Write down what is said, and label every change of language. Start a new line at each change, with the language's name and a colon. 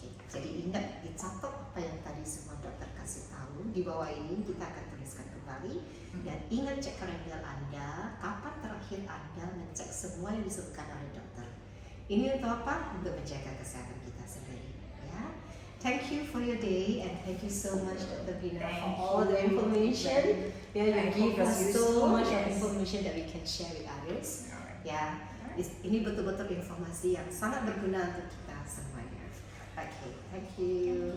Indonesian: Jadi ingat, dicatat apa yang tadi semua dokter kasih tahu. Di bawah ini kita akan tuliskan kembali. Dan ingat cek kalender Anda, kapan terakhir Anda mengecek semua yang disebutkan oleh dokter. Ini untuk apa? Untuk menjaga kesehatan kita sendiri. Ya.
English: Thank you for your day and thank you so much Dr. Bina for all the information. Yeah, you give us so much of information that we can share with others.
Indonesian: Ya, ini betul-betul informasi yang sangat berguna untuk kita semuanya. Okay, thank you.